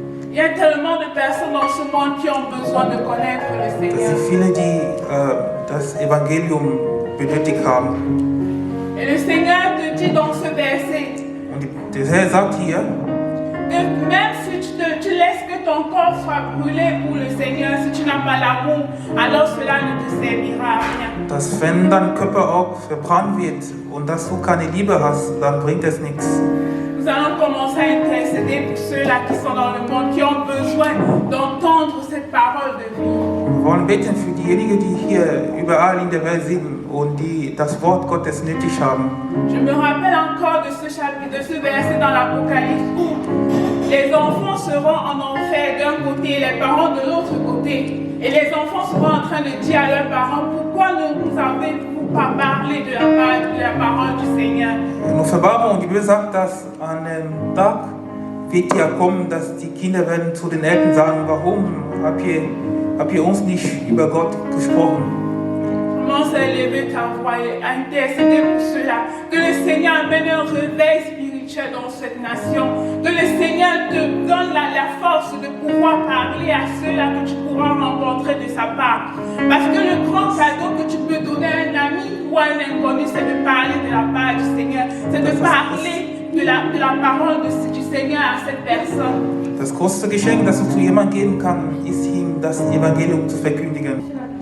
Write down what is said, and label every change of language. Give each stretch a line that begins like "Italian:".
French: il y a tellement de personnes dans ce monde qui ont besoin de connaître le
German: Das
French: Seigneur.
German: sind viele, die das Evangelium benötigt haben.
French: Et le Seigneur te dit dans ce verset
German: Und der Herr sagt hier,
French: que même si tu laisses que ton corps soit brûlé pour le Seigneur, si tu n'as pas l'amour, alors cela ne te servira à rien.
German: dass wenn dein Körper auch verbrannt wird und dass du keine Liebe hast, dann bringt es nichts.
French: Nous allons commencer à intercéder pour ceux-là qui sont dans le monde, qui ont besoin d'entendre cette parole de vie.
German: Wir wollen beten für diejenigen, die hier überall in der Welt sind und die das Wort Gottes nötig haben.
French: Je me rappelle encore de ce chapitre, de ce verset dans l'Apocalypse où les enfants seront en enfer d'un côté et les parents de l'autre côté. Et les enfants seront en train de dire à leurs parents, pourquoi ne nous avez-vous pas parlé de la parole du Seigneur?
German: In Offenbarung, die Bibel sagt, dass an dem Tag wird ja kommen, dass die Kinder werden zu den Eltern sagen, warum habt ihr uns nicht über Gott gesprochen?
French: Commence à élever ta voix et à intercéder pour cela. Que le Seigneur amène un réveil spirituel dans cette nation. Que le Seigneur te donne la force de pouvoir parler à ceux-là que tu pourras rencontrer de sa part. Parce que le grand cadeau que tu peux donner à un ami ou à un inconnu, c'est de parler de la part du Seigneur. C'est de parler de la parole du Seigneur à cette personne.
German: Das größte Geschenk, das du zu jemandem geben kannst, ist ihm das Evangelium zu verkündigen.